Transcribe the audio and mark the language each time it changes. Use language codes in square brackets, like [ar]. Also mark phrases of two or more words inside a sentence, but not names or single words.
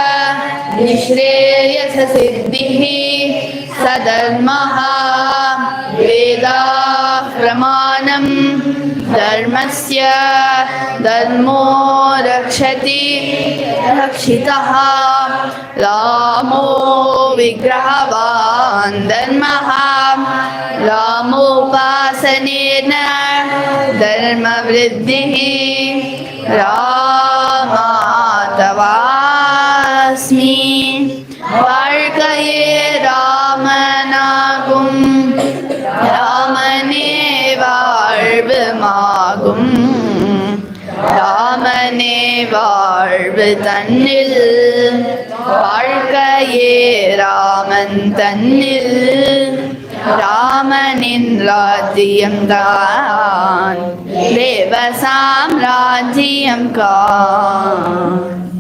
[sa] निःश्रेयससिद्धिः सधर्मः वेदा प्रमाणं धर्मस्य धर्मो रक्षति रक्षितः रामो विग्रहवान् धर्मः रामोपासनेन धर्मवृद्धिः [ta] रामातवास्मि வாழ்க்கையே ராமனாகும் ராமனே வாழ்வுமாகும் ராமனே வாழ்வு தன்னில் வாழ்க்கையே ராமன் தன்னில் ராமனின் ராஜ்யம்தான் தேவ சாம்ராஜ்யம் கான்